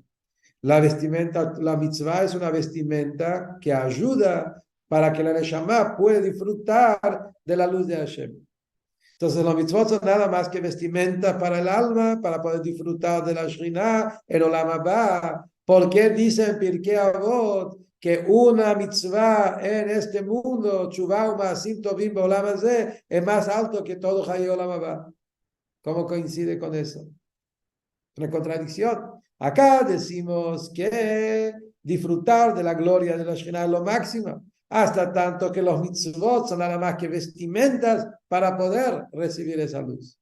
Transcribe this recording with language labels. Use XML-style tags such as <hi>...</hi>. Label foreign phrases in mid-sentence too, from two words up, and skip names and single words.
<es>La vestimenta, la mitzvah es una vestimenta que ayuda para que la Neshama pueda disfrutar de la luz de Hashem. Entonces los mitzvot son nada más que vestimenta para el alma, para poder disfrutar de la Shekhinah, el</es> <he>עולם הבא.</he> <es>¿Por qué dicen Pirkei Avot que una mitzvah en este mundo,</es> <he>תשובה ומעשים טובים בעולם הזה,</he> <es>es más alto que todo</es> <he>חיי עולם הבא?</he> <es>¿Cómo coincide con eso? Una contradicción. Acá decimos que disfrutar de la gloria de la Shekhinah es lo máximo, hasta tanto que los mitzvot son nada más que vestimentas para poder recibir esa luz.</es>